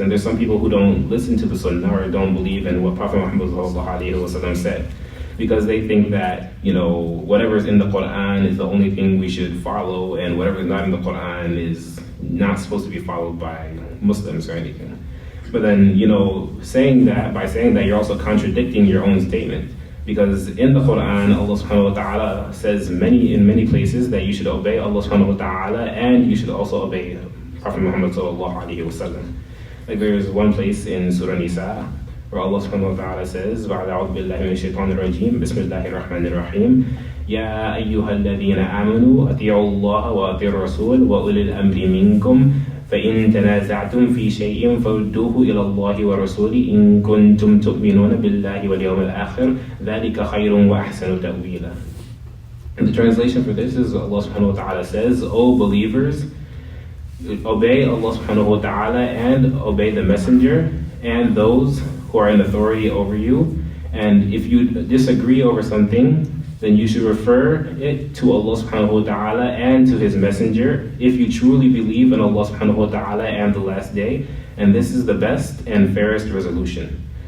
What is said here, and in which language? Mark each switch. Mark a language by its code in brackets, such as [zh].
[en] And there's some people who don't listen to the sunnah or don't believe in what Prophet Muhammad sallallahu alaihi wasallam said, because they think that, whatever's in the Quran is the only thing we should follow, and whatever's not in the Quran is not supposed to be followed by Muslims or anything. But then, by saying that, you're also contradicting your own statement. Because in the Quran, Allah subhanahu wa ta'ala says in many places that you should obey Allah subhanahu wa ta'ala and you should also obey Prophet Muhammad sallallahu alayhi wa sallam. Like there is one place in Surah Nisa where Allah subhanahu wa ta'ala says, [ar] بَعْدَ أَعُوذُ بِاللَّهِ مِنَ الشَّيْطَانِ الرَّجِيمِ بِسْمِ اللَّهِ الرَّحْمَنِ الرَّحِيمِ يَا أَيُّهَا الَّذِينَ آمَنُوا أَطِيعُوا اللَّهَ وَأَطِيعُوا الرَّسُولَ وَأُولِي الْأَمْرِ مِنكُمْ فإن تنازعتم في شيء فردوه إلى الله ورسوله إن كنتم تؤمنون بالله واليوم الآخر ذلك خير وأحسن تأويلا. [en] And the translation for this is Allah subhanahu wa ta'ala says, O believers, obey Allah subhanahu wa ta'ala and obey the messenger and those who are in authority over you. And if you disagree over something, then you should refer it to Allah subhanahu wa ta'ala and to His messenger if you truly believe in Allah subhanahu wa ta'ala and the last day, and this is the best and fairest resolution.